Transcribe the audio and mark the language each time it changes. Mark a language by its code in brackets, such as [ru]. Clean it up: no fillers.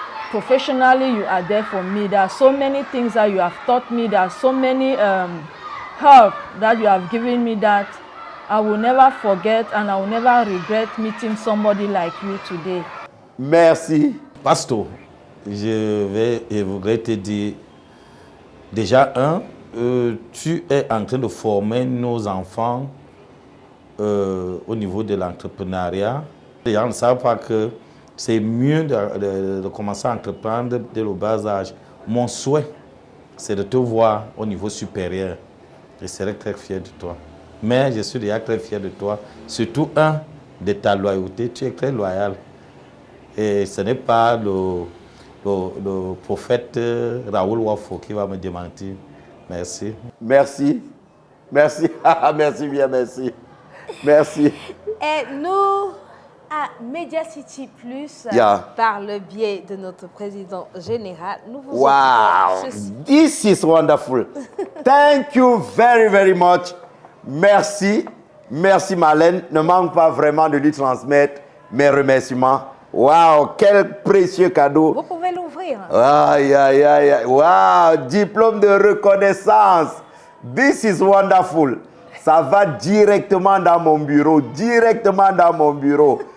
[en] Professionally, you are there for me. There are so many things that you have taught me. There are so many help that you have given me that I will never forget and I will never regret meeting somebody like you today. [fr] Merci. Pasteur, je voudrais te dire, déjà tu es en train de former nos enfants au niveau de l'entrepreneuriat. Les gens ne savent pas que c'est mieux de commencer à entreprendre dès le bas âge. Mon souhait, c'est de te voir au niveau supérieur. Je serai très fier de toi. Mais je suis déjà très fier de toi. Surtout, de ta loyauté. Tu es très loyal. Et ce n'est pas le prophète Raoul Wafo qui va me démentir. Merci. Merci. Merci. Merci bien, merci. Merci. Et nous, à Media City Plus, par le biais de notre président général, nous vous offrons ceci. [en] This is wonderful. Thank you very, very much. [fr] Merci. Merci Marlène. Ne manque pas vraiment de lui transmettre mes remerciements. Wow, quel précieux cadeau. Vous pouvez l'ouvrir. Aïe, aïe, aïe. Wow, diplôme de reconnaissance. [en] This is wonderful. [fr] Ça va directement dans mon bureau. Directement dans mon bureau.